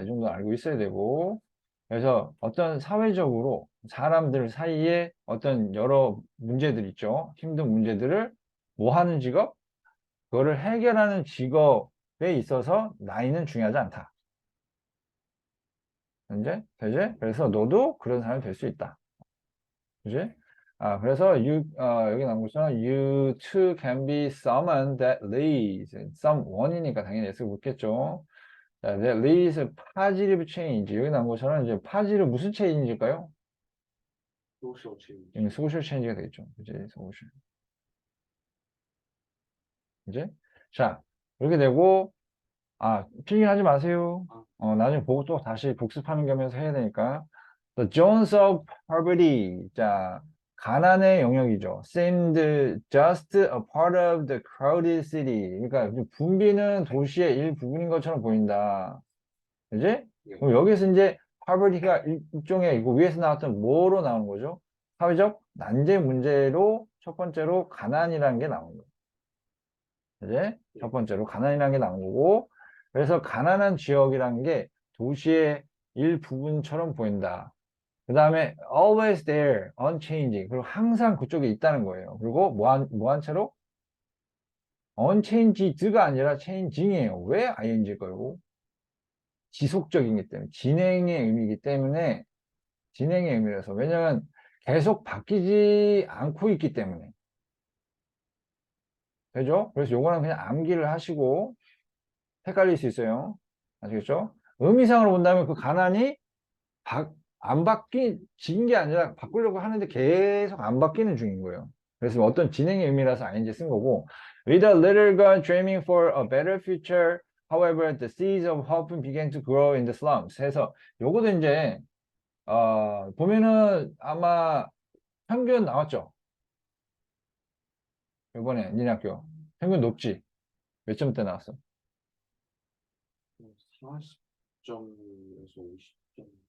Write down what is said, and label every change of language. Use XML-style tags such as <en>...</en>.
<ko>이 정도 알고 있어야 되고. 그래서 어떤 사회적으로 사람들 사이에 어떤 여러 문제들 있죠. 힘든 문제들을 뭐 하는 직업? 그거를 해결하는 직업에 있어서 나이는 중요하지 않다. 이제 되지? 그래서 너도 그런 사람이 될 수 있다. 그지? 그래서 여기 나온 것처럼</ko> <en>you too can be someone that leads.</en> <ko>someone이니까 당연히 S가 붙겠죠.</ko> <en>자, that leads positive change.</en> <ko>여기 나온 것처럼 이제 positive 무슨 change일까요? 소셜 체인지. social change가 되겠죠. 그지? social. 이제 자, 이렇게 되고 필기하지 마세요. 나중에 보고 또 다시 복습하는 겸해서 해야 되니까.</ko> <en>The Zones of Poverty.</en> <ko>자, 가난의 영역이죠.</ko> <en>Seemed just a part of the crowded city.</en> <ko>그러니까 붐비는 도시의 일부분인 것처럼 보인다. 그지? 예. 그럼 여기서 이제 poverty가 일종의 이거 위에서 나왔던 뭐로 나오는 거죠? 사회적 난제 문제로 첫 번째로 가난이라는 게 나오는 거예요. 이제 첫 번째로 가난이라는 게 나온 거고, 그래서 가난한 지역이라는 게 도시의 일부분처럼 보인다. 그 다음에</ko> <en>always there, unchanging.</en> <ko>그리고 항상 그쪽에 있다는 거예요. 그리고 뭐한 채로? unchanged가 아니라 changing이에요. 왜 ing일 거고? 지속적이기 때문에, 진행의 의미이기 때문에, 진행의 의미라서. 왜냐면 계속 바뀌지 않고 있기 때문에. 되죠? 그래서 요거는 그냥 암기를 하시고, 헷갈릴 수 있어요. 아시겠죠? 의미상으로 본다면 그 가난이 안 바뀐 게 아니라 바꾸려고 하는데 계속 안 바뀌는 중인 거예요. 그래서 어떤 진행의 의미라서 ing 쓴 거고,</ko> <en>with a little girl dreaming for a better future, however, the seeds of hope began to grow in the slums.</en> <ko>해서 요거도 이제 보면은 아마 평균 나왔죠. 이번에 니네 학교 평균 높지? 몇 점대 나왔어? 40점에서 50점.</ko>